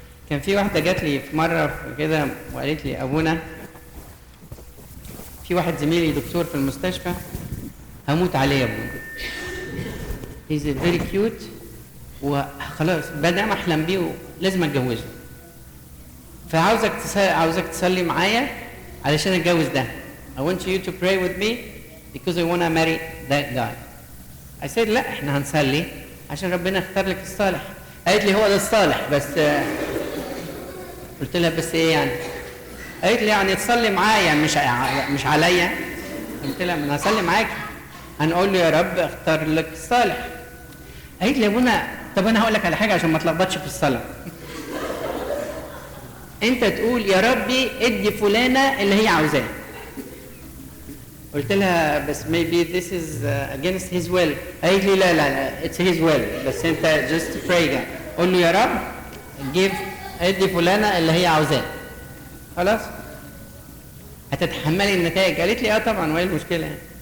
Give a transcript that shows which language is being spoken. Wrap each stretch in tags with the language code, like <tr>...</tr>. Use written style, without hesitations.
<ar>كان في واحده جات لي في مره كده وقالت لي ابونا في واحد زميلي دكتور في المستشفى هموت عليه يا ابونا.</ar> <en>He's very cute</en> <ar>وخلاص بدأ احلم بيه ولازم اتجوزه. فعاوزك تصلي معايا علشان اتجوز ده.</ar> <en>I want you to pray with me because I want to marry that guy. I said</en> <ar>لا احنا هنصلي عشان ربنا اختار لك الصالح. قالت لي هو ده الصالح بس قلت لها بس ايه يعني؟ قالت لي يعني تصلي معايا مش عليا. قلت لها انا هصلي معاكي هنقول له يا رب اختار لك الصالح. قالت لي يا ابونا طب انا هقول لك على حاجه عشان ما تلخبطش في الصلاه. انت تقول يا ربي ادي فلانه اللي هي عاوزاه. قلت لها بس</ar> <en>maybe this is against his will.</en> <ar>قالت لي لا</ar> <en>it's his will</en> <ar>بس انت</ar> <en>just pray</en> <ar>ده. قول له يا رب ادي فلانه اللي هي عاوزاه. خلاص هتتحملي النتائج. قالت لي طبعا وايه المشكله يعني.</ar>